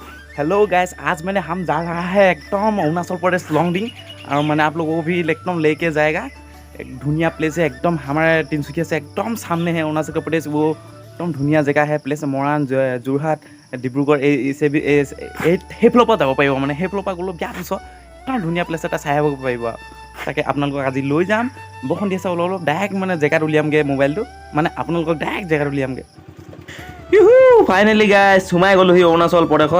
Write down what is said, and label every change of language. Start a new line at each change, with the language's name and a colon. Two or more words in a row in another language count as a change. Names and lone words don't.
English: hello guys,
Hindi: आज मैंने हम जा रहा है एकदम अरुणाचल प्रदेश लॉन्गडिंग। और मैंने आप लोगों को भी एकदम लेके जाएगा। एक धुनिया प्लेस है, एकदम हमारे तिनसुकिया से एकदम सामने है अरुणाचल प्रदेश। वो एकदम धुनिया जगह है, प्लेस
Assamese: মৰাণ যোৰহাট ডিব্ৰুগড় সেইফালৰ পৰা যাব পাৰিব। মানে সেইফালৰ পৰা গ'লেও বিৰাট ওচৰ, একদম ধুনীয়া প্লেচ এটা চাই আহিব পাৰিব। আৰু তাকে আপোনালোকক আজি লৈ যাম। বৰষুণ দি আছে অলপ অলপ, ডাইৰেক্ট মানে জেগাত উলিয়ামগৈ মোবাইলটো, মানে আপোনালোকক ডাইৰেক্ট জেগাত উলিয়ামগৈ।
English: finally guys
Assamese: সোমাই গ'লোহি অৰুণাচল প্ৰদেশত।